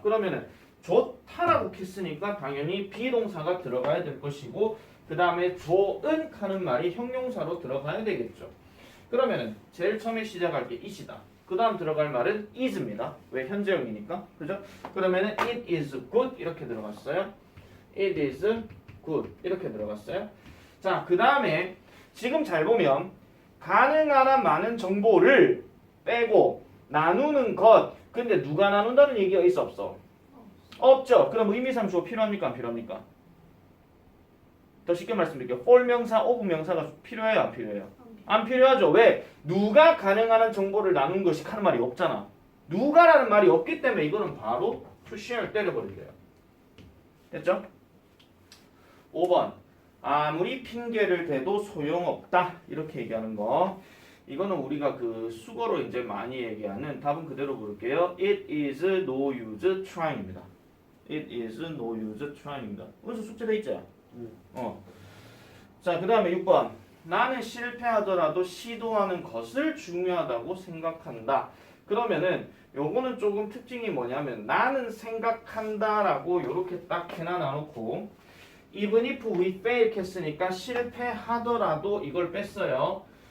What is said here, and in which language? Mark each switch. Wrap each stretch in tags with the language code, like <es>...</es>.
<ko>그러면은 좋다라고 했으니까 당연히 비동사가 들어가야 될 것이고 그 다음에 좋은 하는 말이 형용사로 들어가야 되겠죠. 그러면은 제일 처음에 시작할 게 it이다. 그 다음 들어갈 말은 is입니다. 왜? 현재형이니까. 그죠? 그러면은</ko> <en>it is good</en> <ko>이렇게 들어갔어요.</ko> <en>it is good</en> <ko>이렇게 들어갔어요. 자, 그 다음에 지금 잘 보면 가능한 한 많은 정보를 빼고 나누는 것. 근데 누가 나눈다는 얘기가 있어 없어? 없죠. 그럼 의미상 주어 필요합니까? 안 필요합니까? 더 쉽게 말씀드릴게요. for 명사, of 명사가 필요해요? 안 필요해요? 안 필요하죠. 왜? 누가 가능한 한 정보를 나눈 것이 하는 말이 없잖아. 누가라는 말이 없기 때문에 이거는 바로</ko> <en>to share</en> <ko>때려버리래요. 됐죠? 5번 아무리 핑계를 대도 소용없다 이렇게 얘기하는 거. 이거는 우리가 그 수거로 이제 많이 얘기하는 답은 그대로 부를게요.</ko> <en>It is no use trying입니다. It is no use trying입니다.</en> <ko>어디서 숙제돼 있지? 자, 그 다음에 6번 나는 실패하더라도 시도하는 것을 중요하다고 생각한다. 그러면은 요거는 조금 특징이 뭐냐면 나는 생각한다라고 요렇게 딱 해놔놓고</ko> <en>even if we fail</en> <ko>이렇게 했으니까 실패하더라도 이걸 뺐어요.</ko>